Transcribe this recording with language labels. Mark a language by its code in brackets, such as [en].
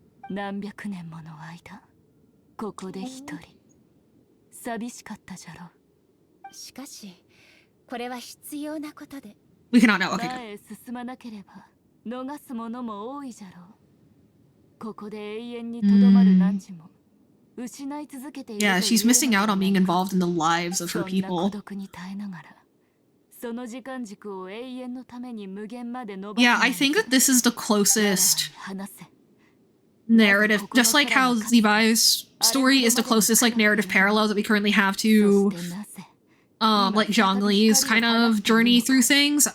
[ja] 何百年もの間、ここで一人、寂しかったじゃろう。しかし、これは必要なことで。 [en] We cannot know. Okay. [ja] 前へ進まなければ逃すものも多いじゃろう。ここで永遠にとどまる汝も失い続けている。 [en] Yeah, she's missing out on being involved in the lives of her people. [ja] そんな孤独に耐えながら、その時間軸を永遠のために無限まで伸ばす。 [en] Yeah, I think that this is the closest narrative, just like how Zibai's story is the closest like narrative parallel that we currently have to like Zhongli's kind of journey through things.